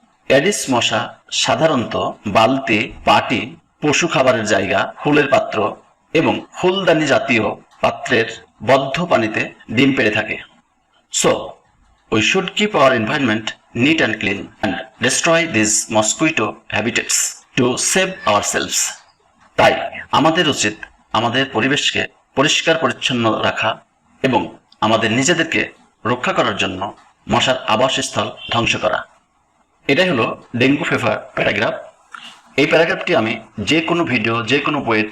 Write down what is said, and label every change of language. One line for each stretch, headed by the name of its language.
Bangla: Aedes মশা সাধারণত বালতি, পাটি, পশু খাবারের জায়গা, ফুলের পাত্র এবং ফুলদানি জাতীয় পাত্রের বদ্ধ পানিতে ডিম পেড়ে থাকে।
English: So, we should keep our environment neat and clean and destroy these mosquito habitats to save ourselves.
Bangla: তাই আমাদের উচিত আমাদের পরিবেশকে পরিষ্কার পরিচ্ছন্ন রাখা এবং আমাদের নিজেদেরকে রক্ষা করার জন্য মশার আবাসস্থল ধ্বংস করা। এটাই হলো ডেঙ্গু ফিভার প্যারাগ্রাফ। এই প্যারাগ্রাফটি আমি যে কোনো ভিডিও, যে কোনো বইয়ের